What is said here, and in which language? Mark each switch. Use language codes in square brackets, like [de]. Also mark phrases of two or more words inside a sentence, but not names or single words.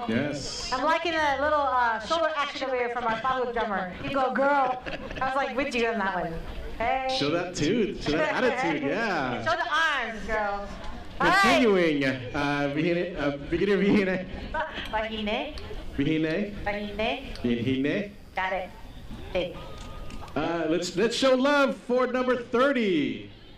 [en] Yes. I'm liking a little shoulder action over here from our follow drummer. You go, girl. I was like with you on that one. Hey. Show that too. Show that attitude, yeah. Show the arms, girl. Continuing, beginner Vihine. Vahine. Vihine. Vahine. Vihine. Got it. Hey. Let's show love for number 30.